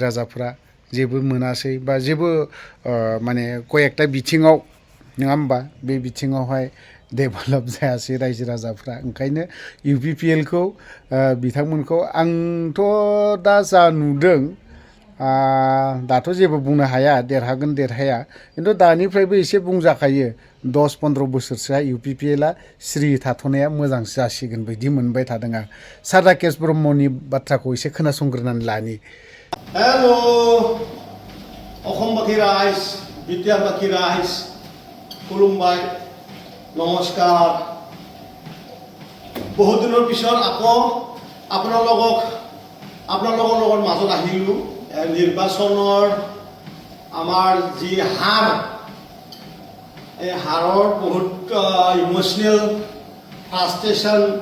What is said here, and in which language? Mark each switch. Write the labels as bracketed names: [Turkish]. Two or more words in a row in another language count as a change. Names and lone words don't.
[Bodo] राजाफ्रा जेबो मोनासै बा जेबो माने कयेकथा बिथिङाव नङा होमबा बे बिथिङावहाय डेभेलप जायासै रायजो राजाफ्रा ओंखायनो इउपिपिएलखौ बिथांमोनखौ आंथ' दा जा नुदों दाथ' जेबो बुंनो हाया देरहागोन देरहाया खिन्थु दानिफ्रायबो एसे बुंजाखायो 10-15 बोसोरसोआ इउपिपिएलआ सिरि थाथ'नाया मोजां जासिगोन बायदि मोनबाय थादों आं सार राकेश ब्रह्मनि बाथ्राखौ एसे खोनासंग्रोनानै लानि [Assamese] हेल' অসমবাসী ৰাইজ বিটিআৰবাসী ৰাইজ খুলুমবাই নমস্কাৰ বহুত দিনৰ পিছত আকৌ আপোনালোকৰ লগত মাজত আহিলোঁ নিৰ্বাচনৰ আমাৰ যি হাৰ এই হাৰৰ বহুত [English] emotional frustration